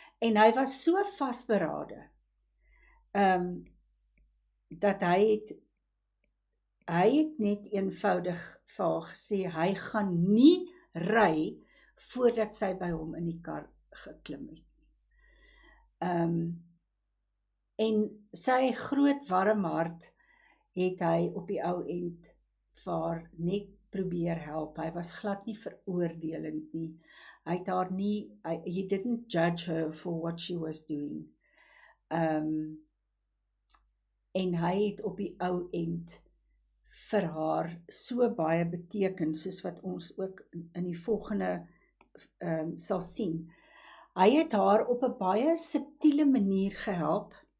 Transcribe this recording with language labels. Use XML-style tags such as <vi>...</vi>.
<af>En hy was so vasberade, dat hy het net eenvoudig vir haar gesê, hy gaan nie ry voordat sy by hom in die kar geklim het. En sy groot warm hart het hy op die ou end vir haar net probeer help. Hy was glad nie veroordelend nie. Hy het haar nie,</af> <en>he didn't judge her for what she was doing.</en> <af>En hy het op die ou end vir haar so baie beteken, soos wat ons ook in die volgende sal sien. Hy het haar op 'n baie subtiele manier gehelp.</af>